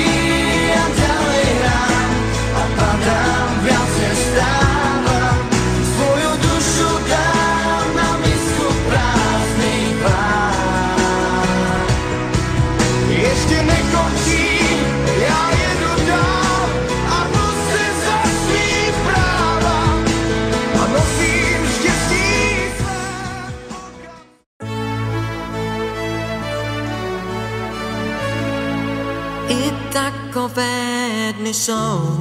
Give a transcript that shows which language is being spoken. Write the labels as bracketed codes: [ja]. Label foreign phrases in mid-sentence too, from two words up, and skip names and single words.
[sk] Ja ďalej hrám a padám, viac než stávam. Svoju dušu dám na misku prázdnych vlád. Ešte nekončím, [cs] ja jedu dál a nosím za svý práva a nosím štěstí své. I takové dny jsou,